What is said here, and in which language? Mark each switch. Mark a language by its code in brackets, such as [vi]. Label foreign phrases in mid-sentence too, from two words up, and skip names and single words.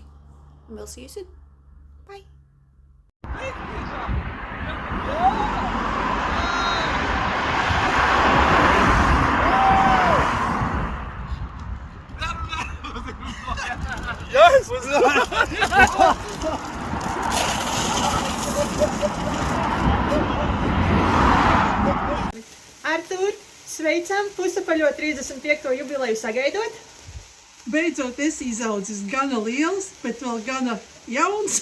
[en] And we'll see you soon. Bye. Yes, what's that? [lv] Artūr, sveicam pusapaļo 35. jubileju sagaidot. Beidzot esi izaudzis gana liels, bet vēl gana jauns.